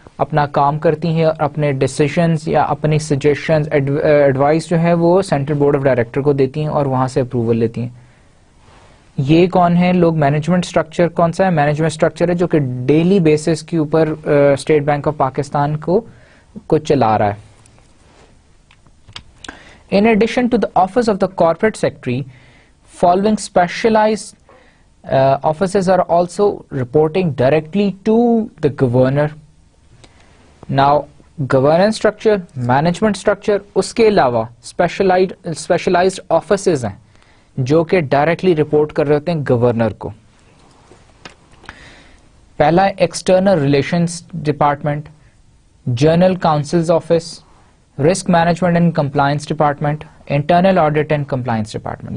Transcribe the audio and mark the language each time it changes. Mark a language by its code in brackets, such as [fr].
[ur] اپنا کام کرتی ہیں اور اپنے ڈیسیشنز یا اپنی سجیشنز ایڈوائس جو ہے وہ سینٹرل بورڈ آف ڈائریکٹر کو دیتی ہیں اور وہاں سے اپروول لیتی ہیں. یہ کون ہے لوگ؟ مینجمنٹ اسٹرکچر کون سا ہے؟ مینجمنٹ اسٹرکچر ہے جو کہ ڈیلی بیسس کے اوپر اسٹیٹ بینک آف پاکستان کو چلا رہا ہے. [en] In addition to the office of the corporate secretary, following specialized offices are also reporting directly to the governor. Now, governance structure, management structure, [ur] اس کے علاوہ specialized offices ہیں جو کہ ڈائریکٹلی رپورٹ کر رہے ہوتے ہیں گورنر کو. پہلا external relations department, general councils office, risk management and compliance department, internal audit and compliance department.